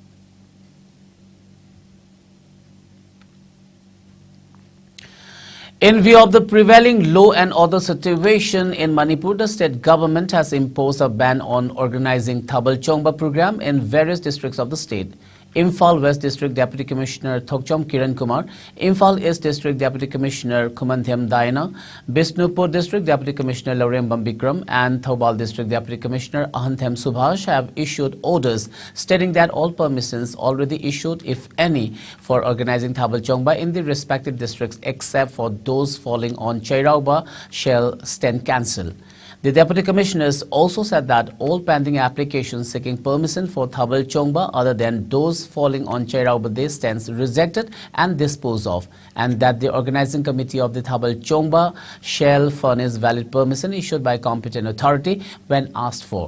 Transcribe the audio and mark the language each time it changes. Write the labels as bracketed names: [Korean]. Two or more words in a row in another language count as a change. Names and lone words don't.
[English] In view of the prevailing law and order situation in Manipur, the state government has imposed a ban on organizing Thabal Chongba program in various districts of the state. Imphal West District Deputy Commissioner Thokchom Kiran Kumar, Imphal East District Deputy Commissioner Kumanthem Daina, Bishnupur District Deputy Commissioner Laurembam Bikram and Thoubal District Deputy Commissioner Ahanthem Subhash have issued orders stating that all permissions already issued, if any, for organizing Thabal Chongba in the respective districts except for those falling on Chairauba shall stand cancelled. The Deputy Commissioners also said that all pending applications seeking permission for Thabal Chongba other than those falling on Chairauba stands rejected and disposed of, and that the organizing committee of the Thabal Chongba shall furnish valid permission issued by competent authority when asked for.